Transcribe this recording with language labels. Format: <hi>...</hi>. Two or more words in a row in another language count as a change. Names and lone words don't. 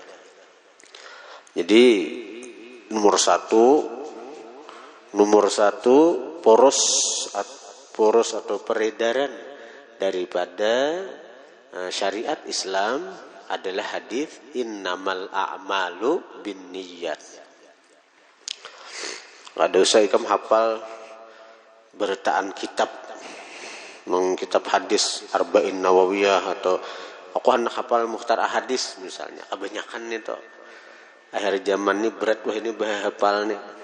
<id>Jadi nomor satu poros atau peredaran daripada syariat Islam adalah hadis</id> <ar>إنما الأعمال بالنيات.</ar> <bjn>Ada usah ikam hafal bertaan kitab hadis Arba'in Nawawiyah, atau aku hendak hafal Mukhtar Ahadis misalnya.</bjn> <id>Kebanyakan itu akhir zaman ini berat wah ini hafal nih.</id>